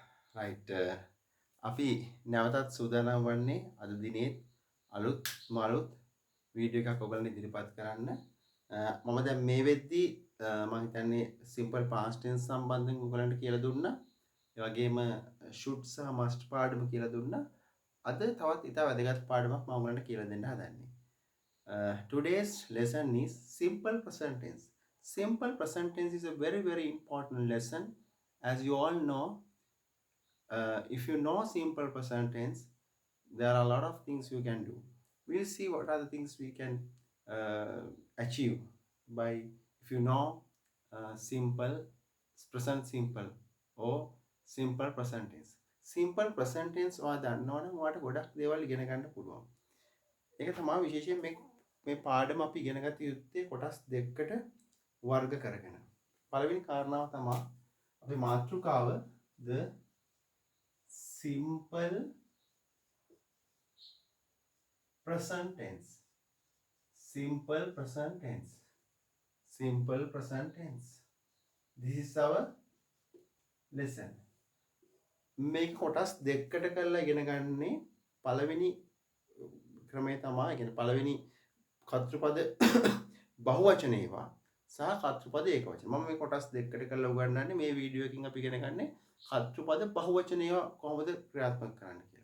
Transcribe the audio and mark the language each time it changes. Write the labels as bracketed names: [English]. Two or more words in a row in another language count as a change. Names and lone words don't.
[Sinhala] රයිට් අපි නැවතත් සූදානම් වන්නේ අද දිනේ අලුත් වීඩියෝ එකක් ඔයගලන්ට ඉදිරිපත් කරන්න. මම දැන් මේ වෙද්දී මම හිතන්නේ [English] simple past tense [Sinhala] සම්බන්ධයෙන් ඔයගලන්ට කියලා දුන්නා. ඒ වගේම should සහ must පාඩම කියලා දුන්නා. අද තවත් ඉතා වැදගත් පාඩමක් මම ඔයගලන්ට කියලා දෙන්න හදන්නේ. [English] Today's lesson is simple present tense. Simple present tense is a very important lesson. As you all know, if you know simple present tense, there are a lot of things you can do. We'll see what are the things we can achieve by if you know simple present simple or simple present tense. Simple present tense [Sinhala] or දන්නවනම් ඔයාලට ගොඩක් දේවල් ඉගෙන ගන්න පුළුවන්. ඒක තමයි විශේෂයෙන් මේ පාඩම අපි ඉගෙන ගත යුත්තේ කොටස් දෙකකට වර්ග කරගෙන. පළවෙනි කාරණාව තමයි අපේ මාතෘකාව [English] the simple present tense. Simple present tense. Simple present tense. This is our lesson. [Sinhala] මේක කොටස් දෙකකට කරලා ඉගෙන ගන්නේ පළවෙනි ක්‍රමය තමයි. කියන්නේ පළවෙනි කර්තෘපද බහුවචන ඒවා සහ කර්තෘපද ඒකවචන. මම මේ කොටස් දෙකකට කරලා උගන්වන්නේ මේ වීඩියෝ එකකින් අපි ඉගෙන ගන්නේ කර්තෘපද බහුවචන ඒවා කොහොමද ක්‍රියාත්මක කරන්න කියලා.